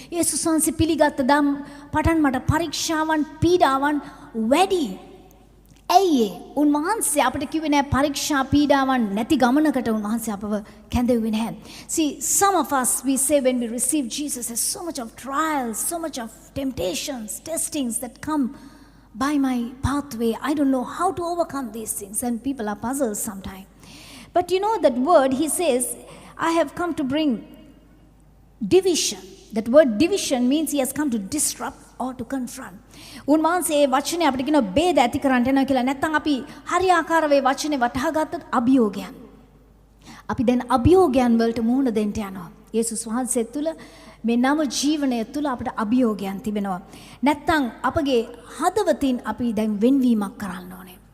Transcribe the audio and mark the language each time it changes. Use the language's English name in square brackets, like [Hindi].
[Sinhala] යේසුස් වහන්සේ පිළිගත්ත දම් පටන් මට පරීක්ෂාවන් පීඩාවන් වැඩි. ඇයි උන්වහන්සේ අපිට කිව්වේ නෑ පරීක්ෂා පීඩාවන් නැති ගමනකට උන්වහන්සේ අපව කැඳෙව්වේ නැහැ. [English] See, some of us we say when we receive Jesus, there's so much of trials, so much of temptations, testings that come by my pathway. I don't know how to overcome these things, and people are puzzled sometimes. But you know that word, he says, I have come to bring division. That word division means he has come to disrupt or to confront. [Sinhala] උන්වහන්සේ ඒ වචනේ අපිට කියන බේද ඇති කරන්න යනවා කියලා. නැත්නම් අපි හරියාකාරව ඒ වචනේ වටහා ගත්තොත් අභියෝගයන්. අපි දැන් අභියෝගයන් වලට මුහුණ දෙන්න යනවා. යේසුස් වහන්සේ තුල මේ නව ජීවනය තුල අපිට අභියෝගයන් තිබෙනවා. නැත්නම් අපගේ හදවතින් අපි දැන් වෙන්වීමක් කරන්න ඕනේ.